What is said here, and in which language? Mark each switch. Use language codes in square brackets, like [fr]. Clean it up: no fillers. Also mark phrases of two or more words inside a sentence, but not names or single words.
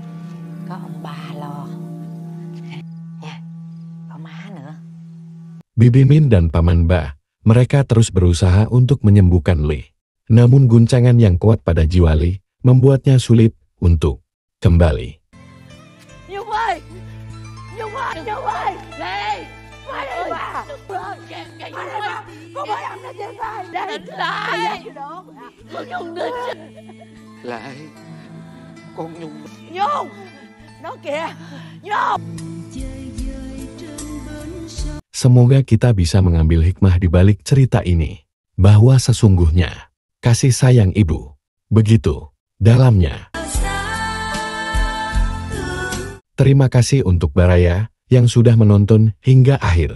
[id] Bibi Min dan Paman Ba, mereka terus berusaha untuk menyembuhkan Lee. Namun guncangan yang kuat pada jiwa Lee membuatnya sulit untuk kembali. [vi] Lại, con Nhung. Nhung, nó kìa, Nhung. [id] Semoga kita bisa mengambil hikmah di balik cerita ini, bahwa sesungguhnya kasih sayang ibu begitu dalamnya. Terima kasih untuk Baraya yang sudah menonton hingga akhir.